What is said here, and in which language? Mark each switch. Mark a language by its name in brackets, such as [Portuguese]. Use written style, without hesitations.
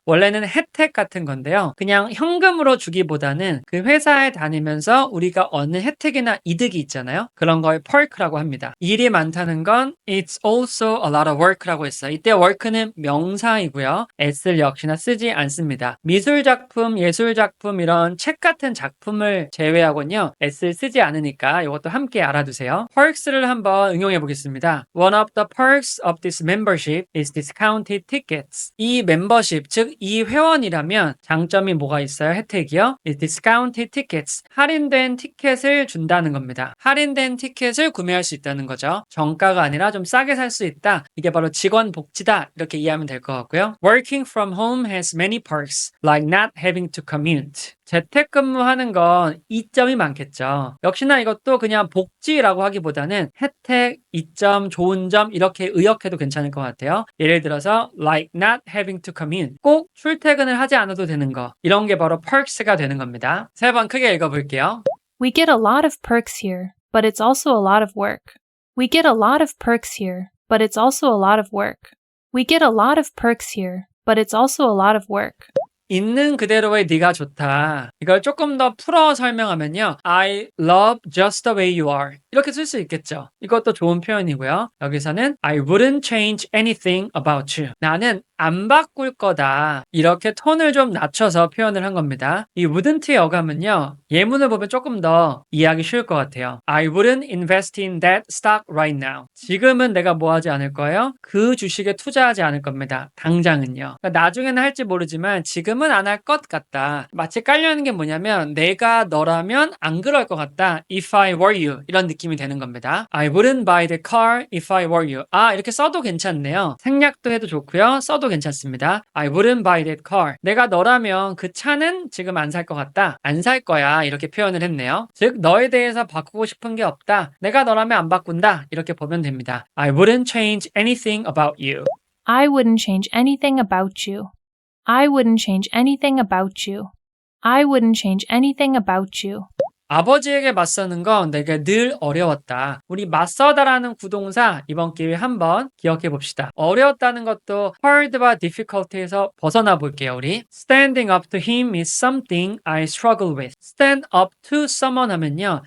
[Korean] 원래는 혜택 같은 건데요. 그냥 현금으로 주기보다는 그 회사에 다니면서 우리가 얻는 혜택이나 이득이 있잖아요. 그런 걸 perk라고 합니다. 일이 많다는 건 [English] it's also a lot of work라고 했어요. [Korean] 이때 work는 명사이고요. s를 역시나 쓰지 않습니다. 미술작품, 예술작품 이런 책 같은 작품을 제외하고는요. s를 쓰지 않으니까 이것도 함께 알아두세요. perks를 한번 응용해 보겠습니다. [English] One of the perks of this membership is discounted tickets. [Korean] 이 멤버십, 즉 이 회원이라면 장점이 뭐가 있어요? 혜택이요? [English] is discounted tickets. [Korean] 할인된 티켓을 준다는 겁니다. 할인된 티켓을 구매할 수 있다는 거죠. 정가가 아니라 좀 싸게 살 수 있다. 이게 바로 직원 복지다. 이렇게 이해하면 될 것 같고요. [English] Working from home has many perks, like not having to commute. [Korean] 재택근무하는 건 이점이 많겠죠. 역시나 이것도 그냥 복지라고 하기보다는 혜택, 이점, 좋은 점 이렇게 의역해도 괜찮을 것 같아요. 예를 들어서 [English] like not having to commute. [Korean] 꼭 출퇴근을 하지 않아도 되는 거. 이런 게 바로 perks가 되는 겁니다. 세 번 크게 읽어볼게요. [English] We get a lot of perks here, but it's also a lot of work. We get a lot of perks here, but it's also a lot of work. We get a lot of perks here, but it's also a lot of work. [Korean] 있는 그대로의 네가 좋다. 이걸 조금 더 풀어 설명하면요. [English] I love just the way you are. [Korean] 이렇게 쓸 수 있겠죠. 이것도 좋은 표현이고요. [English] 여기서는 I wouldn't change anything about you. [Korean] 나는 안 바꿀 거다. 이렇게 톤을 좀 낮춰서 표현을 한 겁니다. 이 wouldn't의 어감은요. 예문을 보면 조금 더 이해하기 쉬울 것 같아요. [English] I wouldn't invest in that stock right now. [Korean] 지금은 내가 뭐 하지 않을 거예요? 그 주식에 투자하지 않을 겁니다. 당장은요. 그러니까 나중에는 할지 모르지만 지금은 안 할 것 같다. 마치 깔려있는 게 뭐냐면 내가 너라면 안 그럴 것 같다. [English] If I were you. [Korean] 이런 느낌이 되는 겁니다. [English] I wouldn't buy the car if I were you. [Korean] 아, 이렇게 써도 괜찮네요. 생략도 해도 좋고요. 써도 써도 괜찮습니다. [English] I wouldn't buy that car. [Korean] 내가 너라면 그 차는 지금 안 살 것 같다. 안 살 거야. 이렇게 표현을 했네요. 즉 너에 대해서 바꾸고 싶은 게 없다. 내가 너라면 안 바꾼다. 이렇게 보면 됩니다. [English] I wouldn't change anything about you. I wouldn't change anything about you. I wouldn't change anything about you. I wouldn't change anything about you. [Korean] 아버지에게 맞서는 건 내게 늘 어려웠다. 우리 맞서다라는 구동사 이번 기회에 한번 기억해 봅시다. 어려웠다는 것도 hard와 difficult에서 벗어나 볼게요. [English] 우리 Standing up to him is something I struggle with. Stand up to someone 하면요.